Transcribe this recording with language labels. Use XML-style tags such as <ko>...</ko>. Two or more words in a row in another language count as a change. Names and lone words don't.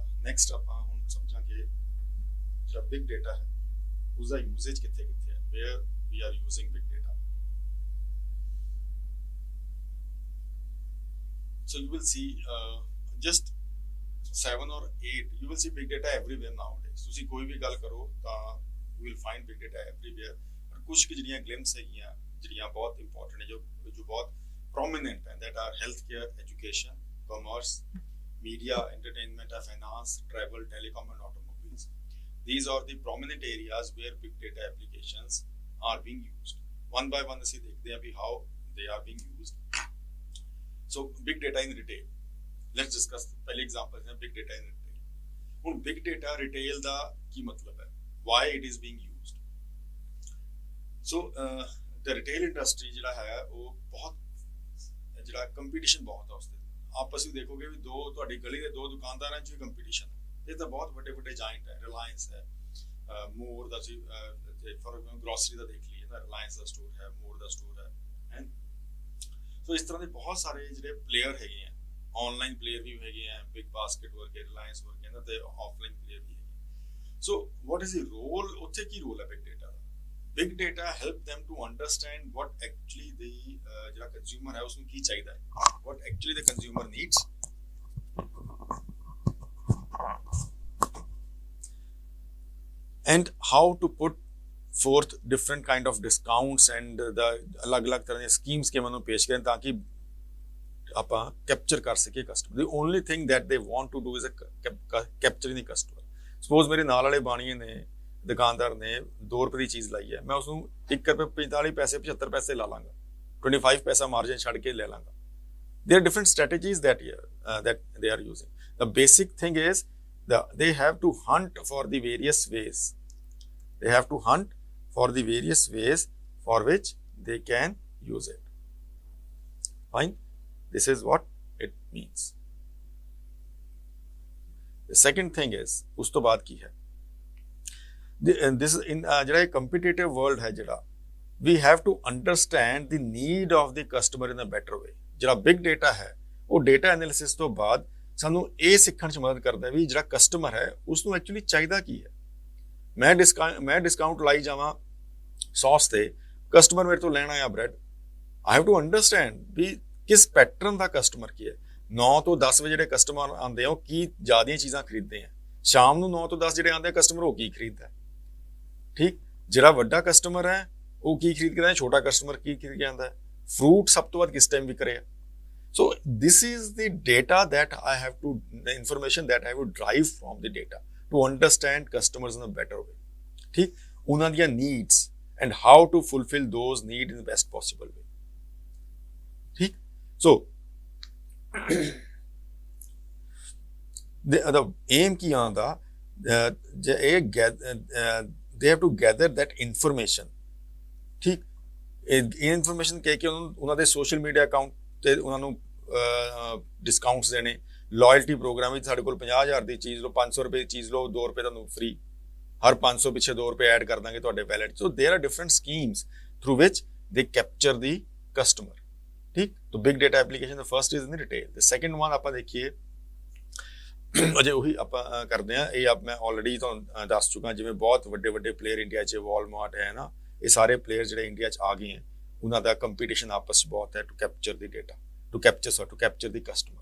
<pa>ਨੈਕਸਟ ਆਪਾਂ ਹੁਣ ਸਮਝਾਂਗੇ ਜਿਹੜਾ</pa> <en>big data</en> <pa>ਹੈ ਉਸਦਾ ਯੂਜ਼ੇਜ ਕਿੱਥੇ ਕਿੱਥੇ ਹੈ,</pa> <en>where we are using big data. So you will see just 7 or 8 you will see big data everywhere nowadays।</en> <pa>ਤੁਸੀਂ ਕੋਈ ਵੀ ਗੱਲ ਕਰੋ ਤਾਂ</pa> <en>you will find big data everywhere।</en> <pa>ਪਰ ਕੁਝ ਕਿ ਜਿਹੜੀਆਂ ਗਲਿੰਪਸ ਹੈਗੀਆਂ ਜਿਹੜੀਆਂ ਬਹੁਤ ਇੰਪੋਰਟੈਂਟ ਹੈ ਜੋ ਬਹੁਤ prominent ਹੈ,</pa> <en>that are healthcare, education, commerce, media, entertainment, finance, travel, telecom and automobiles। These are the prominent areas where big data applications are being used। one by one</en> <pa>ਅਸੀਂ ਦੇਖਦੇ ਹਾਂ ਵੀ</pa> <en>how they are being used। So big data in retail, let's discuss</en> <hi>पहले example है</hi> <en>big data in retail।</en> <pa>ਹੁਣ</pa> <en>big data retail</en> <pa>ਦਾ ਕੀ ਮਤਲਬ ਹੈ,</pa> <en>why it is being used। So the retail industry</en> <pa>ਜਿਹੜਾ ਹੈ ਉਹ ਬਹੁਤ ਜਿਹੜਾ ਕੰਪੀਟੀਸ਼ਨ ਬਹੁਤ ਹੈ, ਉਸਦੇ ਆਪਸ ਵਿੱਚ ਦੇਖੋਗੇ ਵੀ ਦੋ ਤੁਹਾਡੀ ਗਲੀ ਦੇ ਦੋ ਦੁਕਾਨਦਾਰਾਂ 'ਚ ਵੀ ਕੰਪੀਟੀਸ਼ਨ ਹੈ। ਇਹ ਤਾਂ ਬਹੁਤ ਵੱਡੇ ਵੱਡੇ ਜਾਇੰਟ ਹੈ, ਰਿਲਾਇੰਸ ਹੈ, ਮੋਰ ਦਾ ਜੀ ਫॉर ਗਰੋਸਰੀ ਦਾ ਦੇਖ ਲਈਏ ਤਾਂ ਰਿਲਾਇੰਸ ਦਾ ਸਟੋਰ ਹੈ, ਮੋਰ ਦਾ ਸਟੋਰ ਹੈ। ਸੋ ਇਸ ਤਰ੍ਹਾਂ ਦੇ ਬਹੁਤ ਸਾਰੇ ਜਿਹੜੇ ਪਲੇਅਰ ਹੈਗੇ ਆ,</pa> <en>online player</en> <pa>ਵੀ ਹੈਗੇ ਆ, ਬਿਗ ਬਾਸਕਟ ਵਰਗੇ, ਰਿਲਾਇੰਸ ਵਰਗੇ ਇਹਨਾਂ ਤੇ</pa> <en>offline player</en> <pa>ਵੀ ਹੈਗੇ।</pa> <en>so what is the role,</en> <pa>ਉੱਥੇ ਕੀ ਰੋਲ ਹੈ</pa> <en>big data</en> <pa>ਦਾ।</pa> <en>big data help them to understand what actually the</en> <pa>ਜਿਹੜਾ ਕੰਜ਼ਿਊਮਰ ਹੈ ਉਸਨੂੰ ਕੀ ਚਾਹੀਦਾ ਹੈ,</pa> <en>what actually the consumer needs and how to put forth different kind of discounts and the</en> <pa>ਅਲੱਗ-ਅਲੱਗ ਤਰ੍ਹਾਂ ਦੀਆਂ ਸਕੀਮਸ ਕਿਵੇਂ ਨੂੰ ਪੇਸ਼ ਕरें ਤਾਂ ਕਿ ਆਪਾਂ ਕੈਪਚਰ ਕਰ ਸਕੀਏ ਕਸਟਮਰ।</pa> <en>the only thing that they want to do is capturing the customer।</en> <pa>ਸਪੋਜ਼ ਮੇਰੇ ਨਾਲ ਵਾਲੇ ਬਾਣੀਏ ਨੇ, ਦੁਕਾਨਦਾਰ ਨੇ 2 ਰੁਪਏ ਦੀ ਚੀਜ਼ ਲਾਈ ਹੈ, ਮੈਂ ਉਸਨੂੰ 1 ਰੁਪਏ 45 ਪੈਸੇ 75 ਪੈਸੇ ਲਾ ਲਾਂਗਾ, 25 ਪੈਸਾ ਮਾਰਜਨ ਛੱਡ ਕੇ ਲੈ ਲਾਂਗਾ।</pa> <en>there are different strategies that they are using। the basic thing is they have to hunt for the various ways, they have to hunt for the various ways for which they can use it। fine, this is what it means। the second thing is</en> <pa>ਉਸ ਤੋਂ ਬਾਅਦ ਕੀ ਹੈ,</pa> <en>this in ਜਿਹੜਾ competitive world</en> <pa>ਹੈ ਜਿਹੜਾ</pa> <en>we have to understand the need of the customer in a better way।</en> <pa>ਜਿਹੜਾ</pa> <en>big data</en> <pa>ਹੈ ਉਹ</pa> <en>data analysis</en> <pa>ਤੋਂ ਬਾਅਦ ਸਾਨੂੰ ਇਹ ਸਿੱਖਣ 'ਚ ਮਦਦ ਕਰਦਾ ਵੀ ਜਿਹੜਾ ਕਸਟਮਰ ਹੈ ਉਸ ਨੂੰ ਐਕਚੁਅਲੀ ਚਾਹੀਦਾ ਕੀ ਹੈ। ਮੈਂ ਡਿਸਕਾਊਂਟ ਲਾਈ ਜਾਵਾਂ ਸੌਸ ਤੇ, ਕਸਟਮਰ ਮੇਰੇ ਤੋਂ ਲੈਣਾ ਆ ਬ੍ਰੈਡ,</pa> <en>I have to understand</en> <pa>ਵੀ ਕਿਸ ਪੈਟਰਨ ਦਾ ਕਸਟਮਰ ਕੀ ਹੈ। 9 ਤੋਂ 10 ਵਜੇ ਜਿਹੜੇ ਕਸਟਮਰ ਆਉਂਦੇ ਆ ਉਹ ਕੀ ਜ਼ਿਆਦੀਆਂ ਚੀਜ਼ਾਂ ਖਰੀਦਦੇ ਆ, ਸ਼ਾਮ ਨੂੰ 9 ਤੋਂ 10 ਜਿਹੜੇ ਆਉਂਦੇ ਆ ਕਸਟਮਰ ਉਹ ਕੀ ਖਰੀਦਦਾ, ਠੀਕ। ਜਿਹੜਾ ਵੱਡਾ ਕਸਟਮਰ ਹੈ ਉਹ ਕੀ ਖਰੀਦ ਕੇ ਆਉਂਦਾ, ਛੋਟਾ ਕਸਟਮਰ ਕੀ ਖਰੀਦ ਕੇ ਆਉਂਦਾ, ਫਰੂਟ ਸਭ ਤੋਂ ਵੱਧ ਕਿਸ ਟਾਈਮ ਵਿਕ ਰਿਹਾ।</pa> <en>So this is the data that I have to, the information that I would derive from the data to understand customers in a better way। ठीक,</en> <pa>ਉਨ੍ਹਾਂ ਦੀਆਂ</pa> <en>needs and how to fulfill those needs in the best possible way। ठीक, so the aim</en> <pa>ਕੀ ਆਂਦਾ</pa> <en>they have to gather that information।</en> <pa>ठीक, ਇਹ information ਕਹਿ ਕੇ ਉਹਨਾਂ ਦੇ</pa> <en>social media account</en> <pa>ਤੇ ਉਹਨਾਂ ਨੂੰ ਡਿਸਕਾਊਂਟਸ ਦੇਣੇ,</pa> <en>loyalty program</en> <pa>ਵਿੱਚ ਸਾਡੇ ਕੋਲ 50,000 ਦੀ ਚੀਜ਼ ਲਓ, 500 ਰੁਪਏ ਦੀ ਚੀਜ਼ ਲਓ, 2 ਰੁਪਏ ਤੁਹਾਨੂੰ ਫ੍ਰੀ, ਹਰ 500 ਪਿੱਛੇ 2 ਰੁਪਏ ਐਡ ਕਰ ਦਾਂਗੇ ਤੁਹਾਡੇ ਵੈਲਟ।</pa> <en>so there are different schemes through which they capture the customer.</en> <pa>ਠੀਕ, ਤਾਂ</pa> <en>big data application</en> <pa>ਦਾ</pa> <en>first is in retail.</en> <pa>ਤੇ</pa> <en>second one</en> <pa>ਆਪਾਂ ਦੇਖੀਏ, ਅਜੇ ਉਹੀ ਆਪਾਂ ਕਰਦੇ ਹਾਂ, ਇਹ ਮੈਂ ਆਲਰੇਡੀ ਤੁਹਾਨੂੰ ਦੱਸ ਚੁੱਕਾ, ਜਿਵੇਂ ਬਹੁਤ ਵੱਡੇ ਵੱਡੇ ਪਲੇਅਰ ਇੰਡੀਆ 'ਚ, ਵਾਲਮਾਰਟ ਹੈ ਨਾ, ਇਹ ਸਾਰੇ ਪਲੇਅਰ ਜਿਹੜੇ ਇੰਡੀਆ 'ਚ ਆ ਗਏ ਹੈ, ਉਹਨਾਂ ਦਾ ਕੰਪੀਟੀਸ਼ਨ ਆਪਸ 'ਚ ਬਹੁਤ ਹੈ</pa> <en>to capture the data, to capture the customer.</en>